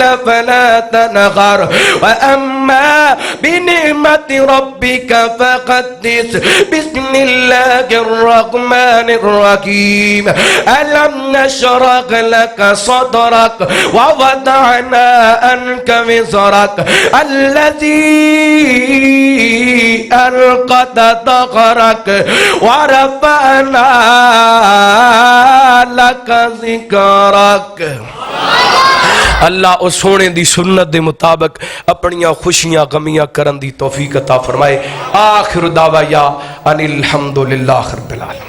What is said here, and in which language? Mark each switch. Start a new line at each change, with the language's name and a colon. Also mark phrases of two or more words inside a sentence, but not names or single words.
Arabic: فلا تنهر وأما بنعمة ربك فقدس بسم الله الرحمن الرحيم ألم نشرح لك صدرك ووضعنا عنك وزرك الذي أنقض ظهرك ورفعنا لك ذكرك
Punjabi: اللہ اس سوہنے دی سنت دے مطابق اپنیاں خوشیاں غمیاں کرن دی توفیق عطا فرمائے.
Arabic: آخر دعوى يا أن الحمد لله رب العالمين.